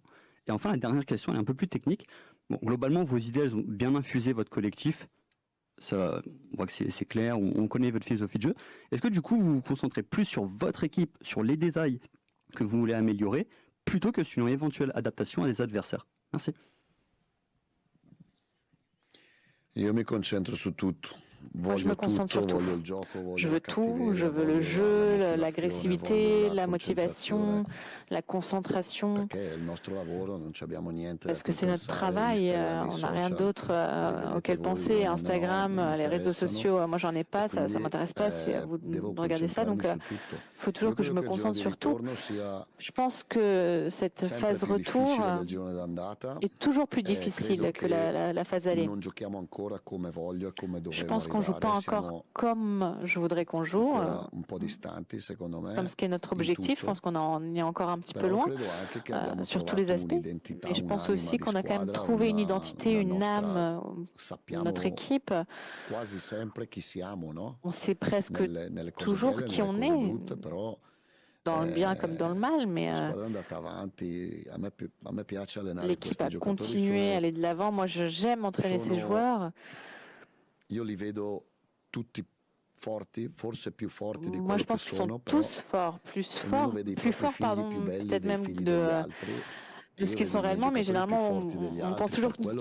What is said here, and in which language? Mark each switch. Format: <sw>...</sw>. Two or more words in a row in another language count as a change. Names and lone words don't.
<fr>Et enfin, la dernière question est un peu plus technique. Bon, globalement, vos idées, elles ont bien infusé votre collectif. Ça, on voit que c'est clair, on connaît votre philosophie de jeu. Est-ce que du coup vous vous concentrez plus sur votre équipe, sur les détails que vous voulez améliorer, plutôt que sur une éventuelle adaptation à des adversaires? Merci.</fr> <it>Io mi concentro su tutto.</it> <fr>Moi, je me concentre sur tout.</fr> <it>Voglio il gioco, voglio</it> <fr>Je</fr> <it>la</it> <fr>veux tout,</fr> <it>cattiveria,</it> <fr>je veux le</fr> <it>voglio</it> <fr>jeu,</fr> <it>la</it> <fr>l'agressivité,</fr> <it>motivazione,</it> <fr>la</fr> <it>voglio</it> <fr>motivation, la concentration.</fr> <it>Perché il nostro lavoro non ci abbiamo niente</it> <fr>Parce</fr> <it>da</it> <fr>que c'est notre</fr> <it>pensare,</it> <fr>travail,</fr> <it>Instagram,</it> <fr>on</fr> <it>i</it> <fr>n'a rien</fr> <it>social,</it> <fr>d'autre</fr> <it>vedete</it> <fr>auquel</fr> <it>voi,</it> <fr>penser.</fr> <it>non</it> <fr>Instagram,</fr> <it>mi</it> <fr>les réseaux</fr> <it>interessano,</it> <fr>sociaux, moi j'en ai pas,</fr> <it>e</it> <fr>ça</fr> <it>quindi,</it> <fr>m'intéresse pas, c'est à vous</fr> <it>devo</it> <fr>de regarder ça. Donc</fr> <it>concentrarmi su tutto.</it> <fr>il faut toujours</fr> <it>Io</it> <fr>que je</fr> <it>credo</it> <fr>me</fr> <it>che il girone</it> <fr>concentre</fr> <it>di</it> <fr>sur tout.</fr> <it>ritorno sia</it> <fr>Je pense que cette</fr> <it>sempre</it> <fr>phase</fr> <it>più</it> <fr>retour</fr> <it>difficile del girone d'andata.</it> <fr>est toujours plus difficile</fr> <it>Credo</it> <fr>que</fr> <it>che</it> <fr>la phase aller.</fr> <it>non giochiamo ancora come voglio e come</it> <fr>Je</fr> <it>dovremmo</it> <fr>pense qu'on joue pas</fr> <it>arrivare.</it> <fr>encore</fr> <it>Siamo</it> <fr>comme je voudrais qu'on joue.</fr> <it>ancora un po' distanti, secondo me,</it> <fr>Comme ce qui est notre</fr> <it>in</it> <fr>objectif, je</fr> <it>tutto.</it> <fr>pense qu'on en est encore un petit peu</fr> <it>Però</it> <fr>loin</fr> <it>credo anche che abbiamo</it> <fr>sur tous les</fr> <it>trovato</it> <fr>aspects.</fr> <it>un'identità,</it> <fr>Et je pense</fr> <it>un'anima</it> <fr>aussi</fr> <it>di</it> <fr>qu'on a quand même</fr> <it>squadra,</it> <fr>trouvé une identité,</fr> <it>una</it> <fr>une</fr> <it>nostra,</it> <fr>âme,</fr> <it>sappiamo</it> <fr>notre équipe.</fr> <it>quasi sempre chi siamo, no?</it> <fr>On sait presque</fr> <it>Nelle cose</it> <fr>toujours</fr> <it>belle,</it> <fr>qui</fr> <it>nelle</it> <fr>on</fr> <it>cose</it> <fr>est.</fr> <it>brutte, però</it> <fr>dans le bien comme dans le mal, mais l'équipe a continué à aller de l'avant. Moi, j'aime entraîner ces joueurs. Moi, je pense qu'ils sont tous forts, plus forts, pardon, peut-être même de ce qu'ils sont réellement, mais généralement, on pense toujours que</fr>